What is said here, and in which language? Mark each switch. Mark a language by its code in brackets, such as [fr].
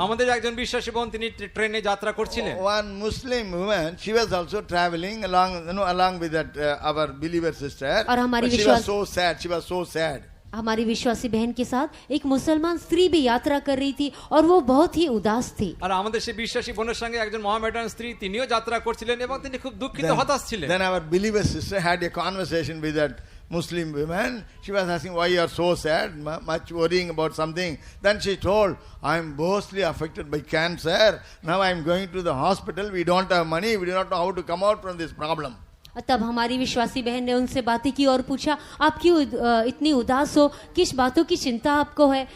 [bn] আমাদের একজন বিশ্বাসী বোন তিনি ট্রেনে যাত্রা করছিলেন। [en] One Muslim woman, she was also traveling along with that our believer sister. [hi] और हमारी [en] But she was so sad. [hi] हमारी विश्वासी बहन के साथ एक मुसलमान स्त्री भी यात्रा कर रही थी और वो बहुत ही उदास थी। [bn] আর আমাদের সেই বিশ্বাসী বোনের সঙ্গে একজন মহামেডান স্ত্রী তিনিও যাত্রা করছিলেন এবং তিনি খুব দুঃখিত, হতাশ ছিলেন। [en] Then our believer sister had a conversation with that Muslim woman. She was asking, why you are so sad, much worrying about something. Then she told, I am mostly affected by cancer. Now I am going to the hospital. We don't have money. We do not know how to come out from this problem. [hi] तब हमारी विश्वासी बहन ने उनसे बातें की और पूछा, आप क्यों इतनी उदास हो, किस बातों की चिंता आपको है?